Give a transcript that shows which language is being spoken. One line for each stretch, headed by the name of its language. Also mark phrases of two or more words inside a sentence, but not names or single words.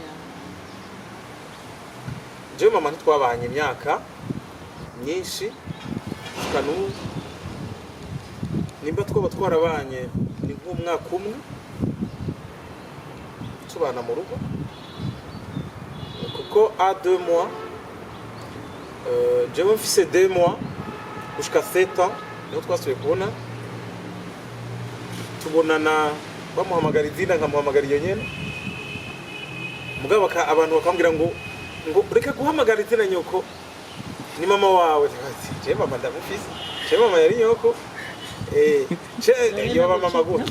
Rundi: Jewe mama ntitwabanye imyaka myinshi, kanu nimba twaba twarabanye ni nk'umwaka umwe tubana mu rugo, kuko
French: a 2 mois
Rundi: jewe mfise
French: 2 mois jusqu'à 7 ans
Rundi: niho twasubiye kubona, tubonana bamuhamagara izina nkamuhamagara iyo nyene, mugabo abantu bakambwira ngo reka guhamagara izina nyoko ni mama wawe. Je mama ndamufise, je mama yari nyoko, yo mama gute